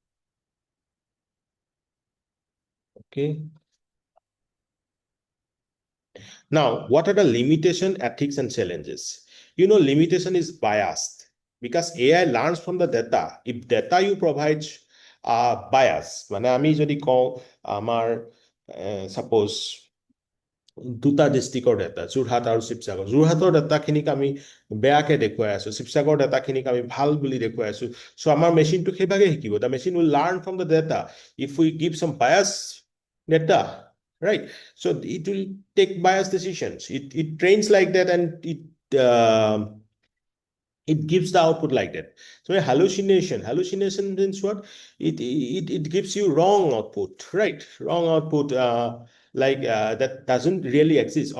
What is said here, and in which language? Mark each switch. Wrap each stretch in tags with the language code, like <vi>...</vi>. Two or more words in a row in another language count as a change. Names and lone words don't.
<en>Okay. Now, what are the limitation, ethics, and challenges? You know, limitation is biased because AI learns from the data. If data you provide bias,</en> <as>মানে আমি যদি কওঁ আমাৰ suppose দুটা ডিষ্ট্ৰিক্টৰ ডাটা যোৰহাট আৰু শিৱসাগৰ যোৰহাটৰ ডাটাখিনিক আমি বেয়াকে দেখুৱাই আছো শিৱসাগৰ ডাটাখিনিক আমি ভাল বুলি দেখুৱাই আছো চ' আমাৰ মেচিনটো সেইভাগে শিকিব</as> <en>the machine will learn from the data if we give some bias data right so it will take biased decisions it trains like that and it gives the output like that. So a hallucination means what? It gives you wrong output, right? Wrong output, that doesn't really exist.</en>